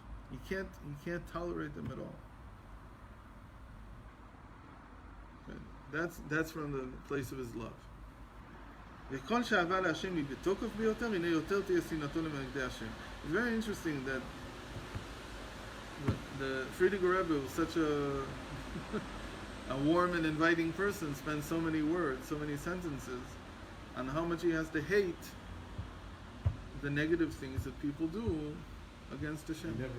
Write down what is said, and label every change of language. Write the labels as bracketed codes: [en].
[en] He can't tolerate them at all. That's from the place of his love. [he] וכל שאהבה להשם היא בתוקף ביותר, הנה יותר תהיה שנאתו למנגדי השם. [en] It's very interesting that the Friediger Rebbe was such a warm and inviting person, spends so many words, so many sentences on how much he has to hate the negative things that people do against Hashem.